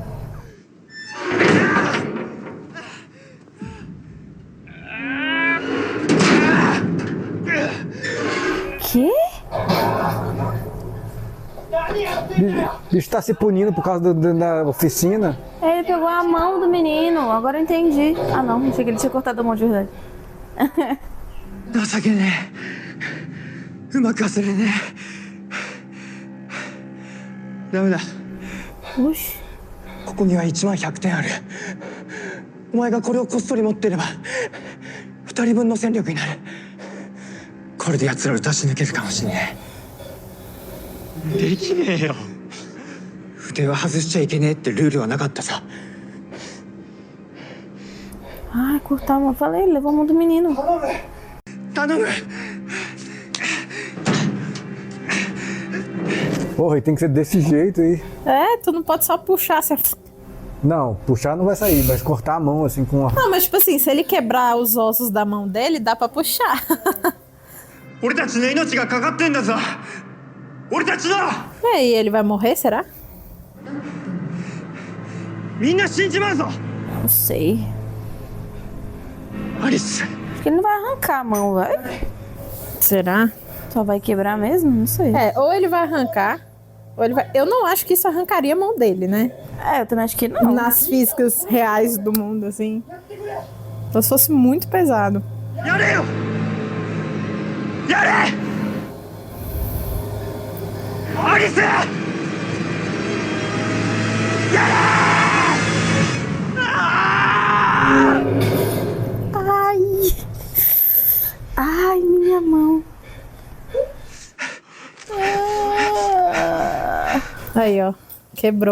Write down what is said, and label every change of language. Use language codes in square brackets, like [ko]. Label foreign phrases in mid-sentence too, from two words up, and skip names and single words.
[pt] Que? O bicho tá se punindo por causa da oficina. Ele pegou a mão do menino, agora eu entendi. Ah não, achei que ele tinha cortado a mão de verdade. [ja] 情けねえうまく忘れねえダメだ [pt] Oxi. [ja] ここには1万100点あるお前がこれをこっそり持ってれば2人分の戦力になるこれで奴らを出し抜けるかもしれねえできねえよ筆は外しちゃいけねえってルールはなかったさ [pt] Ai, cortar a mão. Falei, ele levou a mão do menino. [ja] 頼む [pt] Porra, e tem que ser desse jeito aí. É, tu não pode só puxar assim. Não, puxar não vai sair, mas cortar a mão assim com a... Não, mas tipo assim, se ele quebrar os ossos da mão dele, dá pra puxar. [ja] 俺たちの命がかかってんだぞ俺たちの [pt] E aí, ele vai morrer, será? [ja] みんな死んじまうぞ [pt] Não sei. アリス Acho que ele não vai arrancar a mão, vai? Será? Só vai quebrar mesmo? Não sei. É, ou ele vai arrancar, ou ele vai... Eu não acho que isso arrancaria a mão dele, né? É, eu também acho que não. Nas físicas reais do mundo, assim. Então se fosse muito pesado. [ja] やれよやれアリスやれ [pt] Ai! Ai, minha mão. Aí, ó. Quebrou.